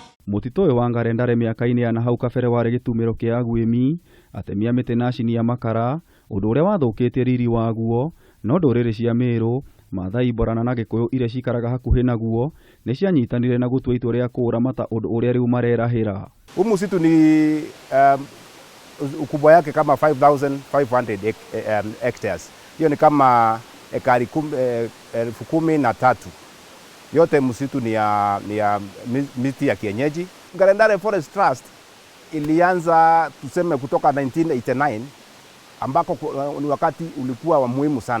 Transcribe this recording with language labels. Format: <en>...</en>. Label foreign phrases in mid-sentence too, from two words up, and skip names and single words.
<ki>Mutitu uyu wa Ngare Ndare miaka-ini ya nahau kabere wari gitumiro kia agwimi, atemia miti na acini ya makara, undu uria wathukitie riri waguo, no nduriri cia Meru, Mathai, Borana na Gikuyu iria cikaraga hakuhi naguo ni cianyitanire na gutua itua ria kuuramata undu uria riu marerahira.</ki> <sw>Huu msitu ni ukubwa yake kama 5,500 hectares. Hiyo ni kama ekari 13,000. Yote msitu ni ya miti ya kienyeji. Ngare Ndare Forest Trust ilianza tuseme kutoka 1989 ambako ni wakati ulikuwa wa muhimu sana.</sw>